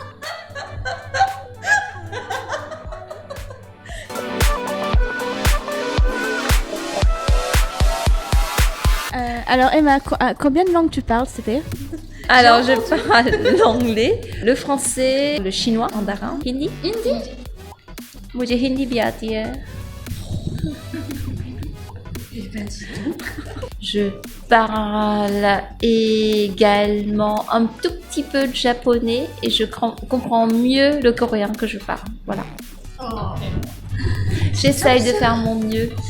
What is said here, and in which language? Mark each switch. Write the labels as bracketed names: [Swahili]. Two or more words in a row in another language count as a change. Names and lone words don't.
[French] Alors, Emma, combien de langues tu parles, c'était? Alors, je parle l'anglais, le français, le chinois, mandarin, hindi. [Hindi] मुझे हिंदी भी आती है. [French] Je parle également un tout petit peu de japonais et je comprends mieux le coréen que je parle. Voilà. Oh. J'essaye de faire mon mieux.